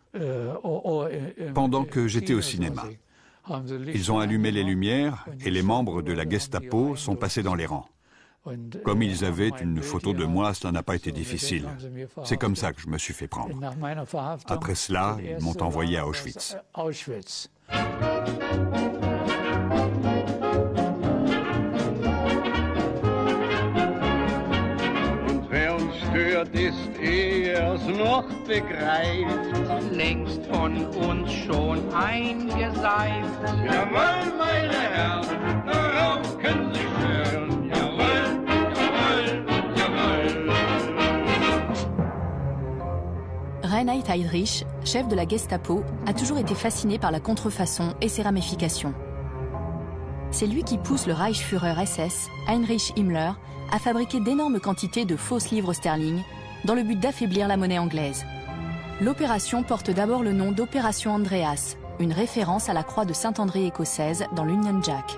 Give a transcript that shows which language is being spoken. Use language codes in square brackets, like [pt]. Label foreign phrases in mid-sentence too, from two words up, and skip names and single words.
[fr] Pendant que j'étais au cinéma. Ils ont allumé les lumières et les membres de la Gestapo sont passés dans les rangs. Comme ils avaient une photo de moi, cela n'a pas été difficile. C'est comme ça que je me suis fait prendre. Après cela, ils m'ont envoyé à Auschwitz. [de] Ist er's noch begreift, längst von uns schon eingeseift. Jawohl, meine Herren, darauf können Sie schwören. Jawohl, jawohl, jawohl. [fr] Reinhard Heydrich, chef de la Gestapo, a toujours été fasciné par la contrefaçon et ses ramifications. C'est lui qui pousse le Reichsführer SS, Heinrich Himmler, à fabriquer d'énormes quantités de fausses livres sterling dans le but d'affaiblir la monnaie anglaise. L'opération porte d'abord le nom d'Opération Andreas, une référence à la croix de Saint-André écossaise dans l'Union Jack.